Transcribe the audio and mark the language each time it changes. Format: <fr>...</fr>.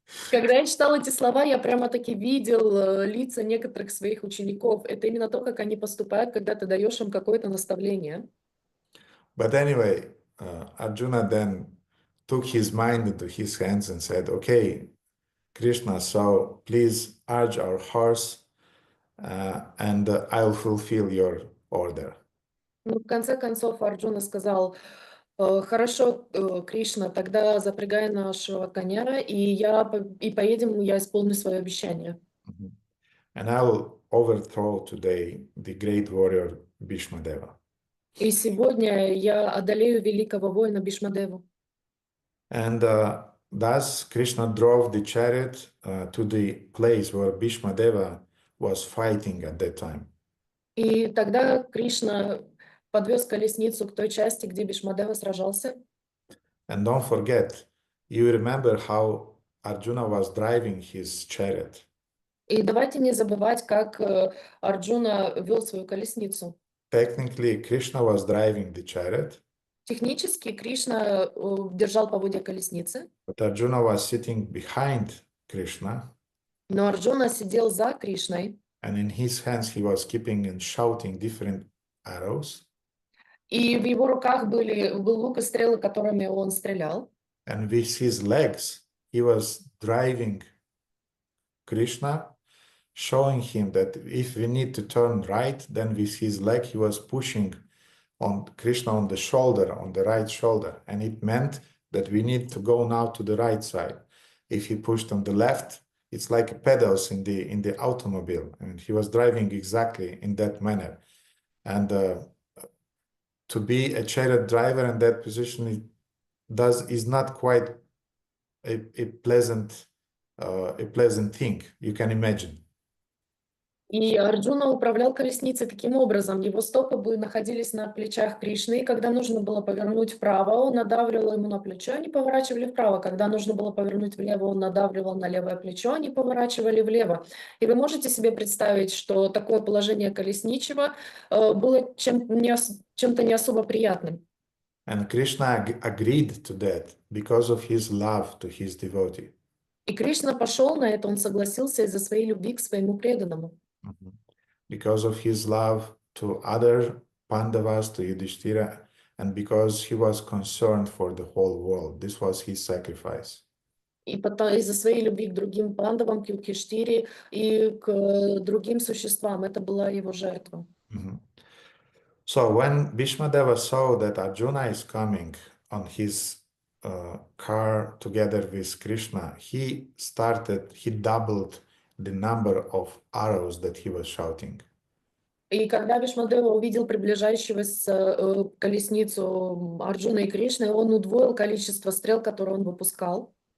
<ru>Когда я читал эти слова, я прямо-таки видел лица некоторых своих учеников. Это именно то, как они поступают, когда ты даешь им какое-то наставление.</ru> <en>But anyway, Arjuna then took his mind into his hands and said, okay, Krishna, so please urge our horse and I'll fulfill your order.</en> <ru>Ну, в конце концов, Арджуна сказал, хорошо, Кришна, тогда запрягай нашего коня, и поедем, я исполню свое обещание. Mhm.</ru> <en>And I will overthrow today the great warrior Bhishmadeva.</en> <ru>И сегодня я одолею великого воина Бхишмадеву.</ru> <en>And thus Krishna drove the chariot to the place where Bhishmadeva was fighting at that time.</en> <ru>И тогда Кришна подвез колесницу к той части, где Бхишмадева сражался.</ru> <en>And don't forget, you remember how Arjuna was driving his chariot.</en> <ru>И давайте не забывать, как Арджуна вел свою колесницу.</ru> <en>Technically, Krishna was driving the chariot,</en> <ru>Технически Кришна держал поводья колесницы,</ru> <en>but Arjuna was sitting behind Krishna,</en> <ru>но Арджуна сидел за Кришной,</ru> <en>and in his hands he was keeping and shouting different arrows.</en> <ru>и в его руках был лук и стрелы, которыми он стрелял.</ru> <en>And with his legs, he was driving Krishna, showing him that if we need to turn right, then with his leg he was pushing on Krishna on the shoulder, on the right shoulder. And it meant that we need to go now to the right side. If he pushed on the left, it's like pedals in the automobile. And he was driving exactly in that manner. And to be a chariot driver in that position is not quite a pleasant thing, you can imagine.</en> <ru>И Арджуна управлял колесницей таким образом. Его стопы находились на плечах Кришны, и когда нужно было повернуть вправо, он надавливал ему на плечо, они поворачивали вправо. Когда нужно было повернуть влево, он надавливал на левое плечо, они поворачивали влево. И вы можете себе представить, что такое положение колесничего было чем-то не особо приятным.</ru> <en>And Krishna agreed to that because of his love to his devotee.</en> <ru>И Кришна пошел на это, он согласился из-за своей любви к своему преданному.</ru> <en>Because of his love to other Pandavas, to Yudhishthira, and because he was concerned for the whole world. This was his sacrifice.</en> <ru>И потом из-за своей любви к другим пандавам, к Юдхиштире и к другим существам. Это была его жертва.</ru> <en>So when Bhishmadeva saw that Arjuna is coming on his car together with Krishna, he doubled the number of arrows that he was shouting.</en> <ru>И когда Бхишмадева увидел приближающегося колесницу Арджуна и Кришны, он удвоил количество стрел, которые он выпускал.</ru>